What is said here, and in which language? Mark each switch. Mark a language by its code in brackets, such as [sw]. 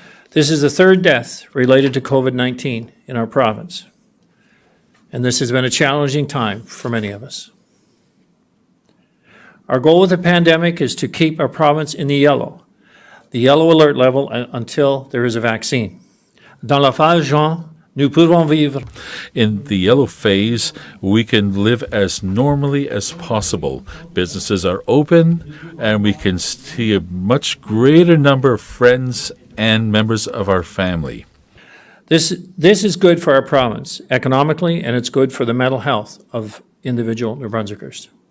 [en] This is the third death related to COVID-19 in our province, and this has been a challenging time for many of us. Our goal with the pandemic is to keep our province in the yellow alert level until there is a vaccine. [fr] Dans la phase jaune, nous pouvons vivre. [en] In the yellow phase, we can live as normally as possible. Businesses are open, and we can see a much greater number of friends and members of our family. This is good for our province economically, and it's good for the mental health of individual New Brunswickers.